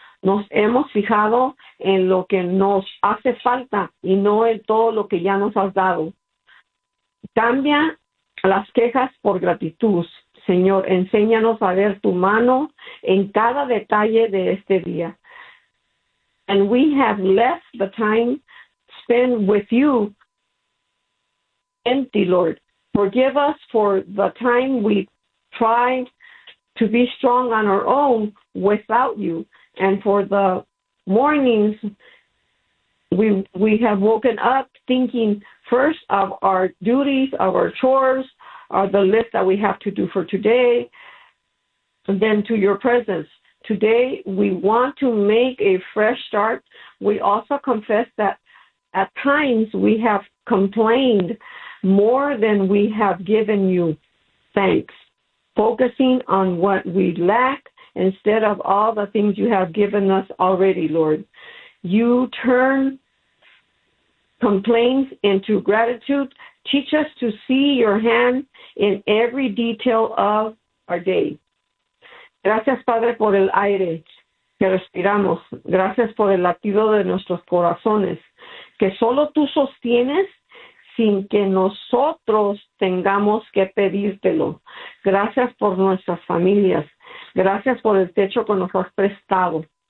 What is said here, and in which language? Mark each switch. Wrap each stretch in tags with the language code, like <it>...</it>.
<es>Nos hemos fijado en lo que nos hace falta y no en todo lo que ya nos has dado. Cambia las quejas por gratitud. Señor, enséñanos a ver tu mano en cada detalle de este día.</es> <en>And we have left the time spent with you empty, Lord. Forgive us for the time we tried to be strong on our own without you. And for the mornings, we have woken up thinking first of our duties, of our chores, of the list that we have to do for today, and then to your presence. Today, we want to make a fresh start. We also confess that at times we have complained more than we have given you thanks, focusing on what we lack instead of all the things you have given us already, Lord. You turn complaints into gratitude. Teach us to see your hand in every detail of our day.</en> <es>Gracias, Padre, por el aire que respiramos. Gracias por el latido de nuestros corazones, que solo tú sostienes sin que nosotros tengamos que pedírtelo. Gracias por nuestras familias. Gracias por el techo que nos has prestado.</es>